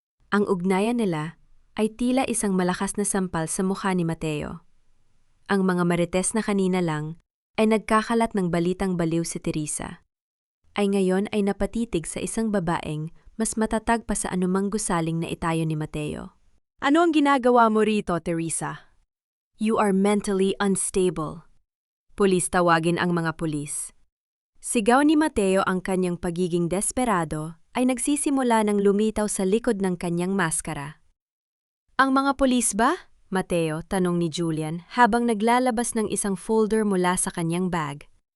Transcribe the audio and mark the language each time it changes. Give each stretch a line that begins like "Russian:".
Filipino: Ang ugnayan nila ay tila isang malakas na sampal sa mukha ni Mateo. Ang mga marites na kanina lang ay nagkakalat ng balitang baliw si Teresa, ay ngayon ay napatitig sa isang babaeng mas matatag pa sa anumang gusaling na itayo ni Mateo. Ano ang ginagawa mo rito, Teresa?
English: You are mentally unstable.
Filipino: Pulis tawagin ang mga pulis. Sigaw ni Mateo ang kanyang pagiging desperado ay nagsisimula ng lumitaw sa likod ng kanyang maskara. Ang mga pulis ba? Mateo, tanong ni Julian habang naglalabas ng isang folder mula sa kanyang bag.